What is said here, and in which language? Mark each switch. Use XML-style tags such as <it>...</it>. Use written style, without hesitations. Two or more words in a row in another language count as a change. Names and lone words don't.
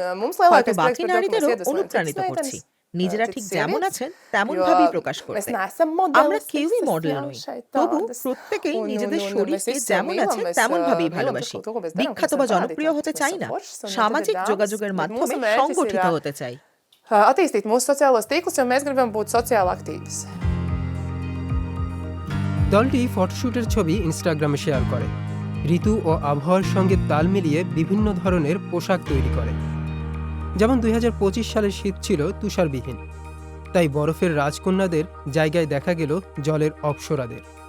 <bn>হয়তো বাকি নারীদেরও অনুপ্রাণিত করছি নিজেরা ঠিক যেমন আছেন তেমন ভাবেই প্রকাশ করতে। আমরা কেউই মডেল নই, তবু প্রত্যেকেই নিজেদের শরীরকে যেমন আছে তেমন ভাবেই ভালোবাসি। বিখ্যাত বা জনপ্রিয় হতে চাই না, সামাজিক যোগাযোগের মাধ্যমে সংগঠিত হতে চাই।</bn> <lv>Attīstīt mūsu sociālos tīklus, jo mēs gribam būt sociāli aktīvas.</lv> <bn>দলটি ফটোশুটের ছবি ইনস্টাগ্রামে শেয়ার করে, ঋতু ও আবহাওয়ার সঙ্গে তাল মিলিয়ে বিভিন্ন ধরনের পোশাক তৈরি করে। যেমন 2025 সালের শীত ছিল তুষারবিহীন, তাই বরফের রাজকন্যাদের জায়গায় দেখা গেল জলের অপ্সরাদের।</bn>